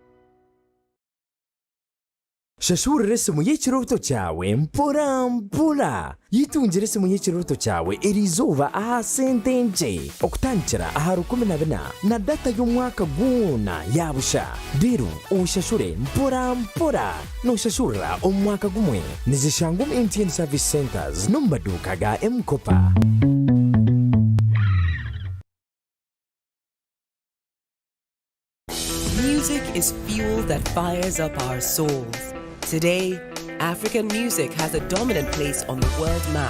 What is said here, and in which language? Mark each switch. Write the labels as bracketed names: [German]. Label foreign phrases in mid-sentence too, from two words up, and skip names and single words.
[Nyankole] shashurira esimu y'ekiroto cyawe mpora mpora yitungire esimu y'ekiroto cyawe erizoba aha sente nje okutandikira aha 14 na data y'omwaka gwona yabusha rero ushashure mpora mpora noshashurira omwaka gumwe nizishangwa MTN Service Centers no maduka ga M-Kopa. [English] Music is fuel that fires up our souls. Today, African music has a dominant place on the world map.